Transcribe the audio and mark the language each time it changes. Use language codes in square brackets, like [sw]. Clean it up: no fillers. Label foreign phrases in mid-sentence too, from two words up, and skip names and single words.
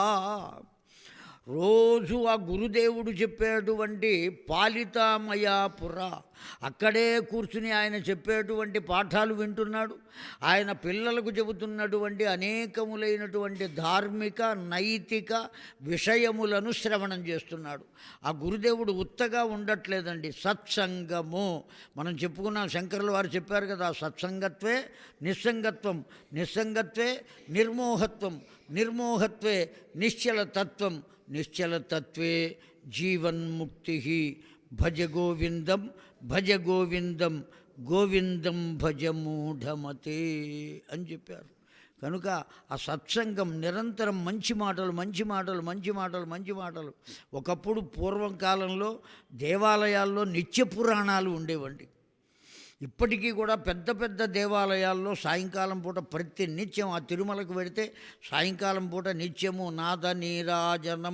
[te] రోజు ఆ గురుదేవుడు చెప్పేటువంటి పాలితామయాపుర, అక్కడే కూర్చుని ఆయన చెప్పేటువంటి పాఠాలు వింటున్నాడు. ఆయన పిల్లలకు చెబుతున్నటువంటి అనేకములైనటువంటి ధార్మిక నైతిక విషయములను శ్రవణం చేస్తున్నాడు. ఆ గురుదేవుడు ఉత్తగా ఉండట్లేదండి. సత్సంగము మనం చెప్పుకున్నాం. శంకరుల వారు చెప్పారు కదా, [sa] सत्सङ्गत्वे निस्सङ्गत्वं निस्सङ्गत्वे निर्मोहत्वं निर्मोहत्वे निश्चलतत्वं निश्चलतत्वे जीवन्मुक्तिः. भज गोविन्दं भज गोविन्दं गोविन्दं भज मूढमते [te] అని చెప్పారు. కనుక ఆ సత్సంగం నిరంతరం మంచి మాటలు, మంచి మాటలు, మంచి మాటలు, మంచి మాటలు. ఒకప్పుడు పూర్వం కాలంలో దేవాలయాల్లో నిత్య పురాణాలు ఉండేవండి. ఇప్పటికీ కూడా పెద్ద పెద్ద దేవాలయాల్లో సాయంకాలం పూట ప్రతి నిత్యం, ఆ తిరుమలకు వెడితే సాయంకాలం పూట నిత్యము నాద నీరాజనం.